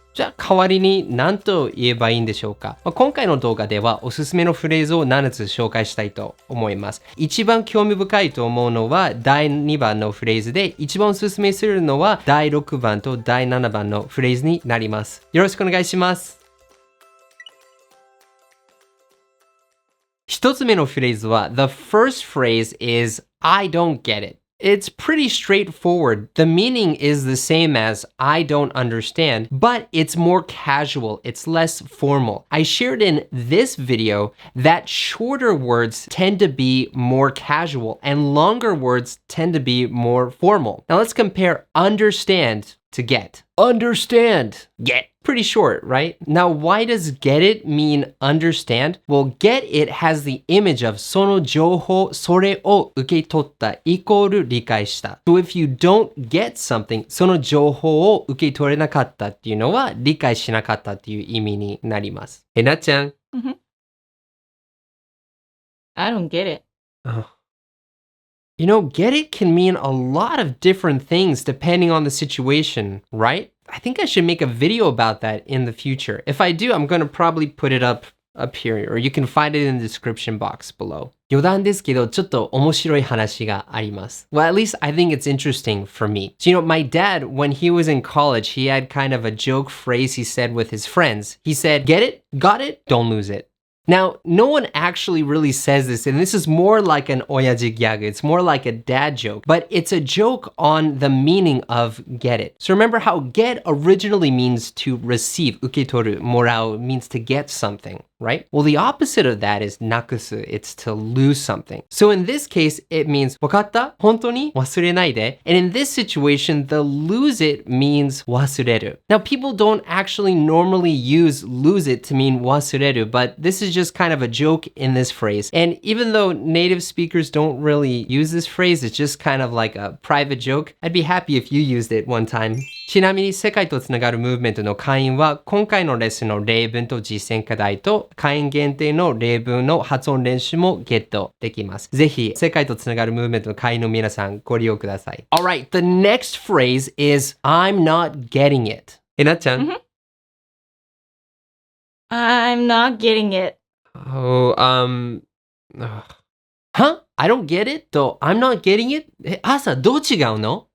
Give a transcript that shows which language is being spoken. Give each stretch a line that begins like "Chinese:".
Japanese: じゃあ代わりに何と言えばいいんでしょうか。今回の動画ではおすすめのフレーズを7つ紹介したいと思います。一番興味深いと思うのは第2番のフレーズで、一番おすすめするのは第6番と第7番のフレーズになります。よろしくお願いします。一つ目のフレーズは
English: The first phrase is I don't get it. It's pretty straightforward. The meaning is the same as I don't understand, but it's more casual. It's less formal. I shared in this video that shorter words tend to be more casual and longer words tend to be more formal. Now let's compare understand to get. Understand. Get. Pretty short, right? Now, why does get it mean understand? Well, get it has the image of
Japanese: その情報、それを受け取ったイコール理解した。
English: So if you don't get something,
Japanese: その情報を受け取れなかったっていうのは理解しなかったっていう意味になります。なっちゃん。
English: I don't get it. You know, get it can mean a lot of different things depending on the situation, right? I think I should make a video about that in the future. If I do, I'm going to probably put it up here, or you can find it in the description box below.
Japanese: 余談ですけど、ちょっと面白い話があります。
English: Well, at least I think it's interesting for me. So, my dad, when he was in college, he had kind of a joke phrase he said with his friends. He said, get it, got it, don't lose it. Now, no one actually really says this, and this is more like an oyaji gag. It's more like a dad joke, but it's a joke on the meaning of get it. So remember how get originally means to receive, uketoru, morau means to get something, right? Well, the opposite of that is nakusu. It's to lose something. So in this case, it means
Japanese: wakatta? Honto ni? Wasurenai de.
English: And in this situation, the lose it means wasureru. Now, people don't actually normally use lose it to mean wasureru, but this is just kind of a joke in this phrase. And even though native speakers don't really use this phrase, it's just kind of like a private joke. I'd be happy if you used it one time.
Japanese: ちなみに世界とつながるムーブメントの会員は今回のレッスンの例文と実践課題と会員限定の例文の発音練習もゲットできます。ぜひ世界とつながるムーブメントの会員の皆さんご利用ください。
English: Alright, the next phrase is I'm not getting it.
Japanese: なっちゃん、
English: I'm not getting it. Oh, Huh? I don't get it?
Japanese: と
English: I'm not getting it?
Japanese: 朝どう違うの?